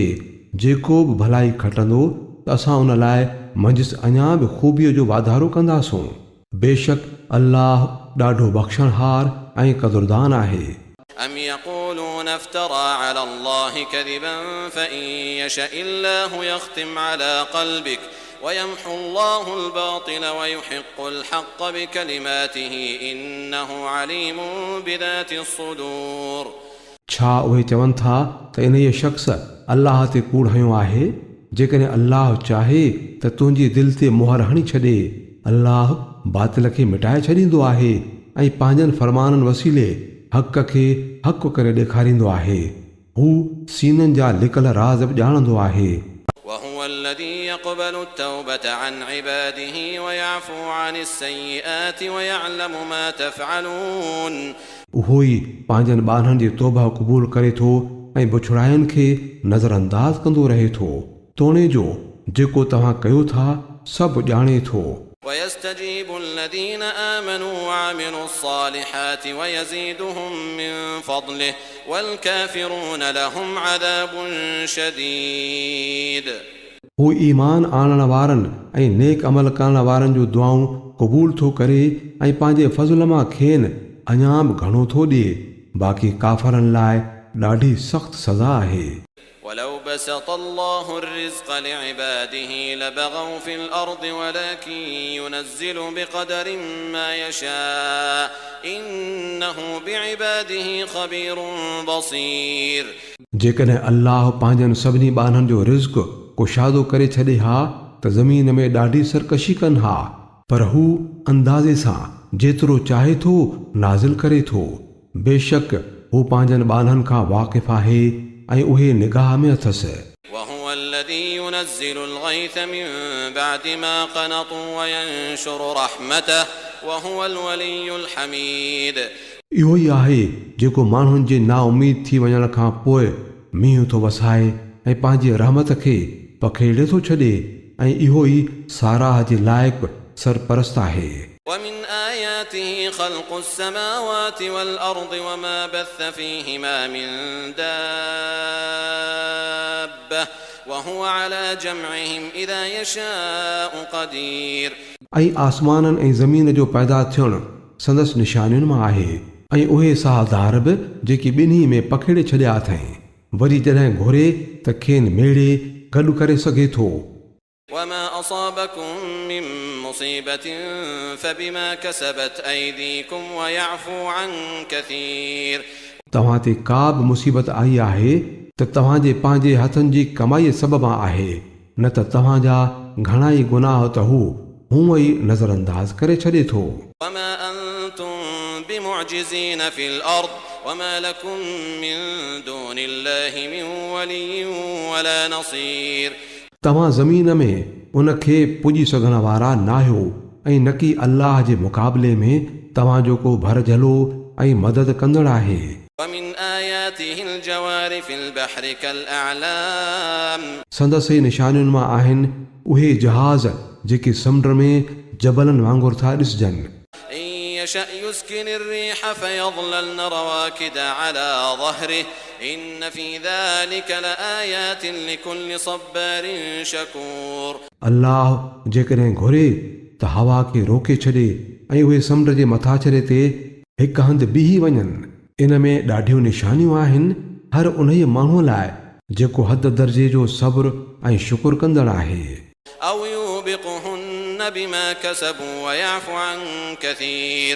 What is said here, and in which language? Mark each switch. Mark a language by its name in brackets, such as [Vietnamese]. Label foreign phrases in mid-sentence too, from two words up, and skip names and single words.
[Sindhi] जेको बि भलाई खटंदो त असां उन लाइ मंझि अञा बि ख़ूबीअ जो वाधारो कंदासूं. बेशक अल्लाह ॾाढो बख़्शणहार ऐं क़दुरदान आहे. [Arabic] أم يقولون افترى على الله كذبا فإن يشأ الله يختم على قلبك ويمحو الله الباطل ويحق الحق بكلماته إنه عليم بذات الصدور. [Sindhi] छा उहे चवनि था त इन्हीअ शख़्स अल्लाह ते कूड़ हयो आहे. जेकॾहिं अल्लाह चाहे त तुंहिंजी दिलि ते मुहर हणी छॾे अल्लाह बातिल खे मिटाए छॾींदो आहे ऐं पंहिंजनि फरमाननि वसीले हक़ खे हक़ करे ॾेखारींदो आहे. हू सीननि जा लिकल राज़ बि ॼाणंदो आहे. [Arabic] وهو الذي يقبل التوبة عن عباده ويعفو عن السيئات ويعلم ما تفعلون. [Sindhi] उहो ई पंहिंजनि ॿारनि जी तौबा क़बूल करे थो ऐं बुछड़ाइनि खे नज़रअंदाज़ कंदो रहे थो. तोणे जो जेको तव्हां कयो था सभु ॼाणे थो. [Arabic] ويستجيب الذين آمنوا وعملوا الصالحات ويزيدهم من فضله والكافرون لهم عذاب شديد. [Sindhi] हू ईमान आणण वारनि ऐं नेक अमल करण वारनि जूं दुआऊं क़बूल थो करे ऐं पंहिंजे फज़ुल मां खेनि अञा बि घणो थो ॾिए. बाक़ी काफ़रनि लाइ ॾाढी सख़्त सज़ा आहे. [Arabic] ولو بسط الله الرزق لعباده لبغوا في الأرض ولكن ينزل بقدر ما يشاء إنه بعباده خبير بصير. [Sindhi] जेकॾहिं अल्लाह पंहिंजनि सभिनी ॿारनि जो रिज़्क़ कुशादो करे छॾे हा त ज़मीन में ॾाढी सरकशी कनि हा पर हू अंदाज़े सां जेतिरो चाहे थो नाज़िल करे थो. बेशक हू पंहिंजनि ॿारनि खां वाक़िफ़ आहे ऐं उहे निगाह में अथसि. [Arabic] وهو الذي ينزل الغيث من بعد ما قنطوا وينشر رحمته وهو الولي الحميد. [Sindhi] इहो ई आहे जेको माण्हुनि जे नाउमीद थी वञण खां पोइ मींहुं थो वसाए ऐं पंहिंजे रहमत खे पखेड़े थो छॾे ऐं इहो ई साराह जे लाइक़ु सरपरस्त आहे. [Arabic] ومن آياته خلق السماوات والأرض وما بث فيهما من دابة وهو على جمعهم إذا يشاء قدير. [Sindhi] ऐं आसमाननि ऐं ज़मीन जो पैदा थियणु संदसि निशानियुनि मां आहे ऐं उहे साहदार बि जेकी ॿिन्ही में पखेड़े छॾिया अथई वरी जॾहिं घुरे त खेनि मेड़े गॾु करे सघे थो [Arabic] وما أصابكم من مصيبة فبما كسبت أيديكم ويعفو عن كثير [Sindhi] तव्हां ते का बि मुसीबत आई आहे त तव्हांजे पंहिंजे हथनि जी कमाईअ सबबा आहे न त तव्हांजा घणा ई गुनाह त हूअं ई नज़रअंदाज़ करे छॾे थो [Arabic] وما أنتم بمعجزين في الأرض وما لكم من دون الله من ولي ولا نصير [Sindhi] तव्हां ज़मीन में उन खे पुॼी सघण वारा नाहियो ऐं न की अल्लाह जे मुक़ाबले में तव्हांजो को भरझलो ऐं मदद कंदड़ आहे [Arabic] ومن آياته الجوار في البحر كالأعلام [Sindhi] संदसि निशानियुनि मां आहिनि उहे जहाज़ जेके समुंड में जबलनि वांगुरु था ॾिसजनि [Arabic] إن يشأ يسكن الريح فيظللن رواكد على ظهره إن في ذلك لآيات لكل صبار شكور [Sindhi] अल्लाह जेकॾहिं घुरे त हवा खे रोके छॾे ऐं उहे समुंड जे मथाछरे ते हिकु हंधि बीही वञनि इन में ॾाढियूं निशानियूं आहिनि हर उन माण्हूअ लाइ जेको हद दर्जे जो सब्र ऐं शुकुर कंदड़ आहे [Arabic] أو يوبقهن بما كسبوا ويعفو عن كثير